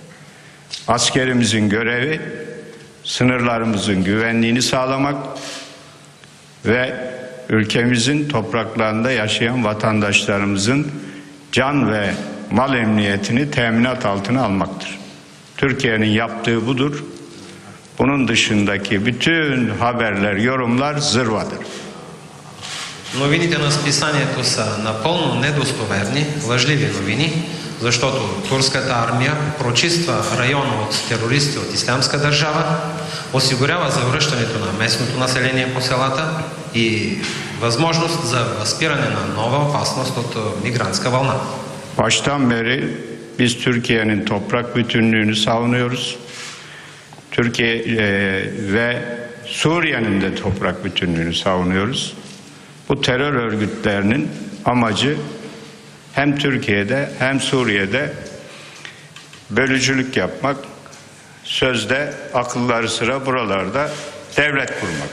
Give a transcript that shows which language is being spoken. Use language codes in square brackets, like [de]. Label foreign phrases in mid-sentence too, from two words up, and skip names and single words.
[tr] Askerimizin görevi sınırlarımızın güvenliğini sağlamak ve ülkemizin topraklarında yaşayan vatandaşlarımızın can ve mal emniyetini teminat altına almaktır. Türkiye'nin yaptığı budur. Bunun dışındaki bütün haberler, yorumlar zırvadır. [bg] Новините на списанието са напълно недостоверни, лъжливи новини, защото турската армия прочиства района от терористи от Ислямска държава, осигурява завръщането на местното население по селата и възможност за възпиране на нова опасност от мигрантска вълна. [tr] Baştan beri biz Türkiye'nin toprak bütünlüğünü savunuyoruz. Türkiye ve Suriye'nin de toprak bütünlüğünü savunuyoruz. Bu terör örgütlerinin amacı hem Türkiye'de hem Suriye'de bölücülük yapmak, sözde akılları sıra buralarda devlet kurmak.